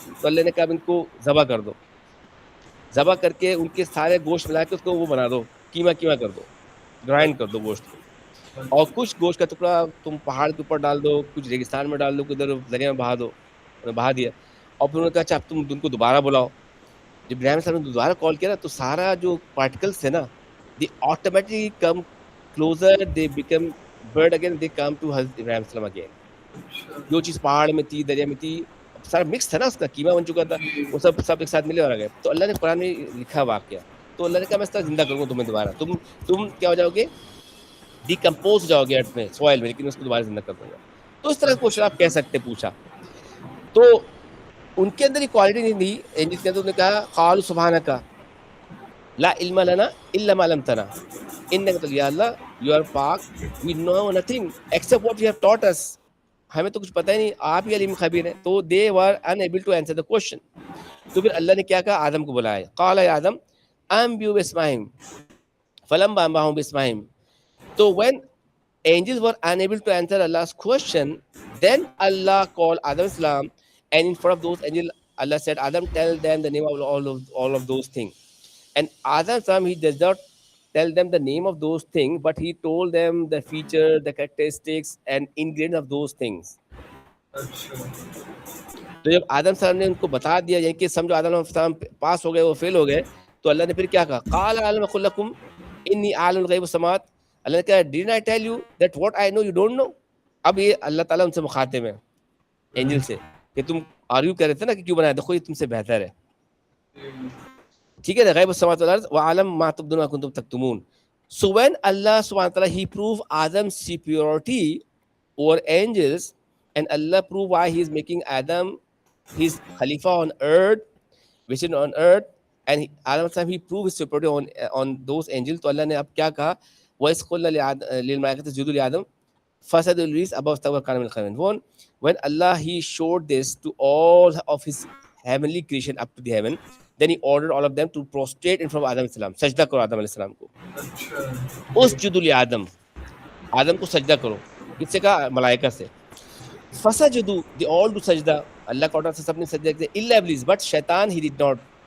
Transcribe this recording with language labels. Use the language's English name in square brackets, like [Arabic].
[Urdu] تو اللہ نے کہا ان کو ذبح کر دو، ذبح کر کے ان کے سارے گوشت ملا کے اس کو وہ بنا دو، کیما کر دو، گرائنڈ کر دو گوشت کو. اور کچھ گوشت کا ٹکڑا تم پہاڑ کے اوپر ڈال دو، کچھ ریگستان میں ڈال دو، ادھر دریا میں بہا دو. بہا دیا. اور پھر انہوں نے کہا اچھا اب تم ان کو دوبارہ بلاؤ. جب ابراہیم السلام نے دوبارہ کال کیا نا تو سارا جو پارٹیکلس تھے نا they automatically come closer, they become bird again, they come to حضرت ابراہیم السلام اگین. اچھا جو چیز پہاڑ میں تھی, دریا میں تھی, سارا مکس تھا نا, اس کا قیمہ بن چکا تھا, جی وہ سب ایک ساتھ ملے اور آ گئے. تو اللہ نے قرآن میں لکھا واقعہ, تو اللہ نے کہا میں اس طرح زندہ کروں گا تمہیں دوبارہ, تم کیا ہو جاؤ گے, ڈیکمپوز ہو جاؤ گے ارتھ میں, سوائل میں, لیکن اس کو دوبارہ زندہ کر دوں گا. تو اس طرح کا کوشچن آپ اچھا کہہ سکتے پوچھا. تو ان کے اندر یہ کوالٹی نہیں تھی اینجلس کے اندر, انہوں نے کہا [Arabic] قالوا سبحانک لا علم لنا الا ما علمتنا [Urdu] انک یا اللہ [English] you are پاک, we know nothing except what you have taught us, [Urdu] ہمیں تو کچھ پتہ ہی نہیں, آپ ہی علیم خبیر ہیں. [English] تو they were enable to answer the question. [Urdu] تو پھر اللہ نے کیا کہا, آدم کو بلایا, [Arabic] قال یا آدم انبئوا باسمائہم فلما انبأهم باسمائہم. [English] تو when angels were unable to answer Allah's question, then Allah called Adam Islam, and in front of those angels, Allah said, Adam, tell them the name of all of those things. And Adam Islam, he does not tell them the name of those things, but he told them the feature, the characteristics, and ingredients of those things. [Urdu] اچھا تو جب آدم صاحب نے ان کو بتا دیا, یعنی کہ سمجھو آدم صاحب پاس ہو گئے, وہ فیل ہو گئے, تو اللہ نے پھر کیا کہا, [Arabic] قال علم اقل لکم انی عالم الغیب والسماوات. [Urdu] اللہ نے کہا [English] Did I tell you that what I know you don't know. [Urdu] اب یہ اللہ تعالیٰ ان سے مخاطب ہے اینجل سے, کہ تم آرگیو کر رہے تھے نا کہ کیوں بنایا, دیکھو یہ تم سے بہتر ہے, ٹھیک ہے نا, [Arabic] غیب السماوات والارض وعلم ما تبدون وما کنتم تکتمون. [English] So when Allah subhanahu wa ta'ala, he proved Adam's superiority over angels, and Allah proved why he is making Adam his Khalifa on earth, which is on earth, and Adam he proved his superiority on those angels. [Urdu] تو اللہ نے اب کیا کہا, [Arabic] وَإِذْ قُلْنَا لِلْمَلَائِكَةِ اسْجُدُوا لِآدَمَ فَسَجَدُوا إِبْلِيسَ أَبَى وَاسْتَكْبَرَ وَكَانَ مِنَ الْكَافِرِينَ. [English] When Allah he showed this to all of his heavenly creation up to the heaven, then he ordered all of them to prostrate in front of Adam السلام, [Urdu] سجدہ کرو آدم علیہ السلام کو. [Arabic] اسجدوا لآدم, [Urdu] آدم کو سجدہ کرو. کس سے کہا, ملائکہ سے. [Arabic] فسجدوا, [English] they all do [Urdu] سجدہ, اللہ کا آرڈر سے سب نے سجدہ کیا, [Arabic] الا ابلیس, [Urdu] بٹ شیطان [English] he did not.